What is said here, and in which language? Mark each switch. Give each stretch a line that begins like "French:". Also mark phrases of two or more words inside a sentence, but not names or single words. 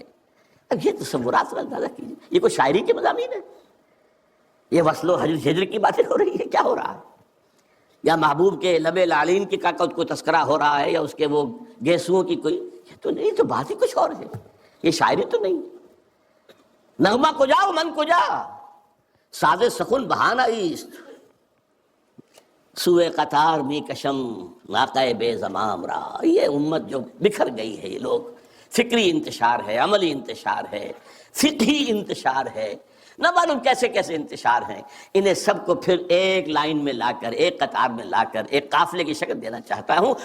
Urdu: اب یہ تصورات پر اندازہ کیجیے، یہ کوئی شاعری کے مضامین ہے؟ یہ وصل و ہجر کی باتیں ہو رہی ہے؟ کیا ہو رہا ہے؟ یا محبوب کے لب لعلین کی کا کوئی تذکرہ ہو رہا ہے، یا اس کے وہ گیسوؤں کی کوئی؟ یہ تو نہیں، تو بات ہی کچھ اور ہے، یہ شاعری تو نہیں۔
Persian: نغمہ کجا و من کجا، ساز سخن بہانہ ایست، سوئے قطار می کشم ناقہ بے زمام رہا۔
Urdu: یہ امت جو بکھر گئی ہے، یہ لوگ، فکری انتشار ہے، عملی انتشار ہے، فقہی انتشار ہے، نہ معلوم کیسے کیسے انتشار ہیں، انہیں سب کو پھر ایک لائن میں لا کر، ایک قطار میں لا کر ایک قافلے کی شکل دینا چاہتا ہوں۔